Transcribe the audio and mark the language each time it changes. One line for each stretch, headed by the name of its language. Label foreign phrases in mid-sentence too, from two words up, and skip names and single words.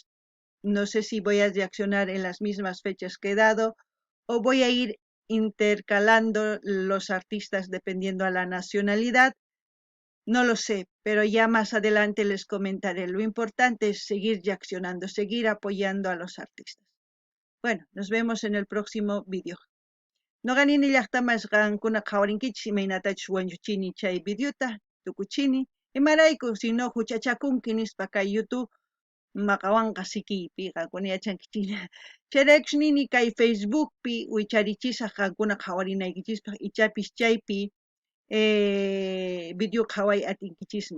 Spanish: No sé si voy a reaccionar en las mismas fechas que he dado o voy a ir intercalando los artistas dependiendo a la nacionalidad. No lo sé, pero ya más adelante les comentaré. Lo importante es seguir reaccionando, seguir apoyando a los artistas. Bueno, nos vemos en el próximo vídeo.
Quechua: Noqanini llaqtamasqankuna qhawarinkichis imaynatachus wanchuchini chay videota tukuchini imarayku sino huchachakunki nispa kay YouTube maqawanqa sikiypi qankuna yachankichina chayraykush nini kay Facebookpi wicharichisaq qankuna qhawarinaykichikpaq ichapis chaypi video qhaway atinkichisman.